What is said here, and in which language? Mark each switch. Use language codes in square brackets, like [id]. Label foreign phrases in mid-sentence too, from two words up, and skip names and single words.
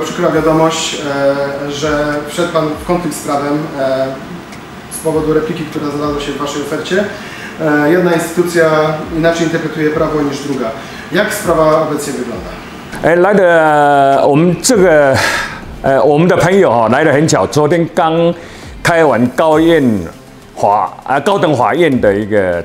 [pl] przykra wiadomość, że wszedł Pan w konflikt z prawem z powodu repliki, która znalazła się w Waszej ofercie. Jedna instytucja inaczej interpretuje prawo niż druga. Jak sprawa obecnie wygląda? [zh] 来的我们的朋友来得很巧，昨天刚开完高等法院的一个